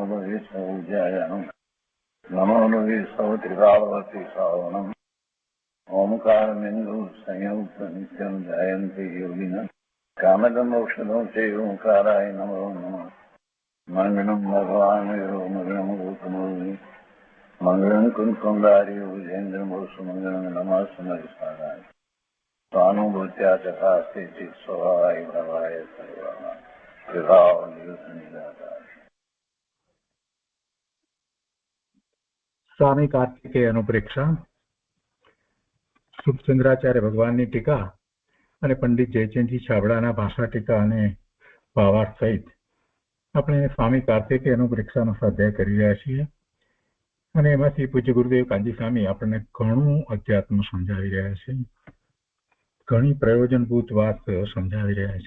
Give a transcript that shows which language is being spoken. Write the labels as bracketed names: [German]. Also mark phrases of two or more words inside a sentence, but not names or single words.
[Sanskrit] लोये सौज्यायानं नमो लोये सौत्रिकावती सावनं ओंकारमिन्दु संयुक्त नित्यं जयन्ति योगिनः कामदमोक्षदं चैव ओंकाराय नमो नमः मङ्गलं भगवान् मङ्गलं गौतमोऽग्नि मङ्गलं कुन्कुन्दारि विजेन्द्रमोसुमङ्गलं नमः सुमरिसाराय स्वानुभूत्या चकास्ते चित् स्वभावाय भवाय सर्वः विभाव निराकार। [Gujarati] स्वामी कार्तिकेय अनुप्रेक्षा શુભચંદ્રાચાર્ય ભગવાનની ટીકા અને પંડિત જયચંદજી છાબડાના ભાષા ટીકા અને ભાવાર્થ સહિત આપણે સ્વામી કાર્તિકેય અનુપ્રેક્ષાનો સ્વાધ્યાય કરી રહ્યા છીએ અને એમાંથી પૂજ્ય ગુરુદેવ કાંજી સ્વામી આપણને ઘણું અધ્યાત્મ સમજાવી રહ્યા છે, ઘણી પ્રયોજનભૂત વાત સમજાવી રહ્યા છે.